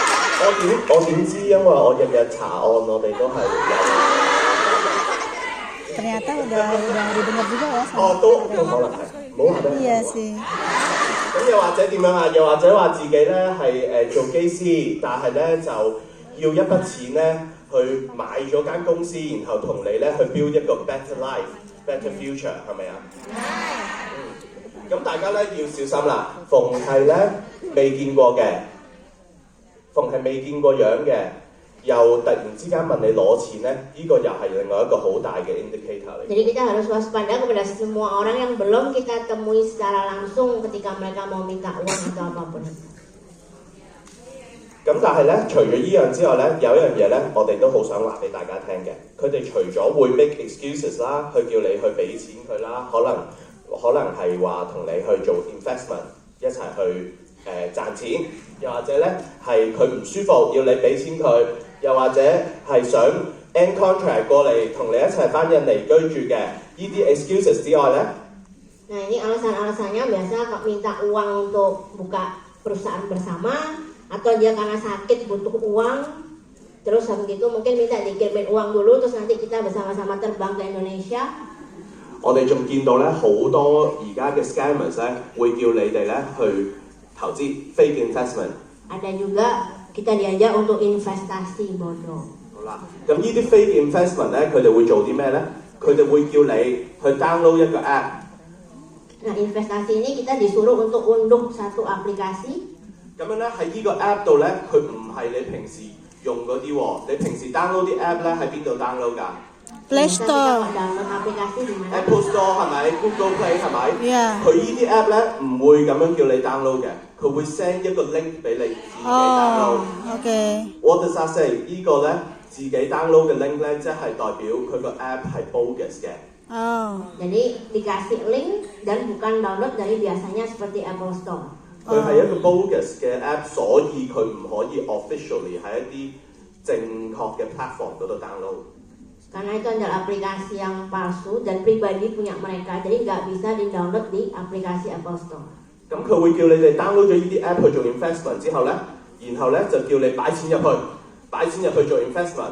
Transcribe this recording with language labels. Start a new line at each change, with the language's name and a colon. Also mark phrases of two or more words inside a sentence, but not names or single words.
Cantonese: 我點知？因為我日日查案，我哋都係有。
Indonesian: ternyata udah didengar juga ya sama
Cantonese: 哦，都可能係，唔好話俾人
Indonesian: Iya
Cantonese: 聽。
Indonesian: sih.
Cantonese: 咁又或者點樣啊？又或者話自己咧係做機師，但係咧就要一筆錢咧去買咗間公司，然後同你咧去 build 一個
English: better life、better future，
Cantonese: 係咪啊？咁大家咧要小心啦。逢係咧未見過嘅，逢係未見過樣嘅，又突然之間問你攞錢咧，呢、個又係另外一個好大嘅 indicator 嚟。
Indonesian: Jadi kita harus waspada kepada semua orang yang belum kita temui secara langsung ketika mereka mau minta uang atau apapun.
Cantonese: 咁但係咧，除咗依樣之外咧，有一樣嘢咧，我哋都好想話俾大家聽嘅。佢哋除咗會
English: make excuses
Cantonese: 啦，去叫你去俾錢佢啦，可能係話同你去做 investment 一齊去賺錢，又或者咧係佢唔舒服要你俾錢佢，又或者係想
English: end contract
Cantonese: 過嚟同你一齊翻印尼居住嘅，呢啲 excuses 之外咧。
Indonesian: Nah ini alasan-alasannya biasa minta uang untuk buka perusahaan bersama atau dia karena sakit butuh uang terus habis itu mungkin minta dikirimin uang dulu terus nanti kita bersama-sama terbang ke Indonesia.
Cantonese: 我哋仲見到咧好多而家嘅 scammers 咧會叫你哋咧去投資
English: fake investment。
Indonesian: Ada juga kita diajak untuk investasi bodoh.
Cantonese: 好啦，咁呢啲
English: fake investment
Cantonese: 咧，佢哋會做啲咩咧？佢哋會叫你去 download 一個 app。
Indonesian: Nah investasi ini kita disuruh untuk unduh satu aplikasi.
Cantonese: 咁樣咧喺呢個 app 度咧，佢唔係你平時用嗰啲喎，你平時 download 啲 app 咧喺邊度 download 㗎 Play
Indonesian: Bisa kita
Cantonese: Store.
Indonesian: download aplikasi di mana?
Cantonese: ？Apple Store 係咪？Google Play 係咪？
Indonesian: Iya.
Cantonese: 佢呢啲 app 咧唔會咁樣叫你 download 嘅，佢會 send 一個 link 俾你自己 download。
Indonesian: Oh, oke.
English: What does that say？
Cantonese: 呢個咧自己 download 嘅 link 咧，即係代表佢個 app 係 bogus 嘅。 Oh,
Indonesian: Jadi dikasih link dan bukan download dari biasanya seperti Apple Store.
Cantonese: 佢係一個 bogus 嘅 app，所以佢唔可以 officially 喺一啲正確嘅 platform 嗰度 download。
Indonesian: Karena itu adalah aplikasi yang palsu dan pribadi punya mereka, jadi nggak bisa di-download di aplikasi Apple Store.
Cantonese: 咁佢會叫你哋 download 咗呢啲 app 去做 investment 之後咧，然後咧就叫你擺錢入去做 investment。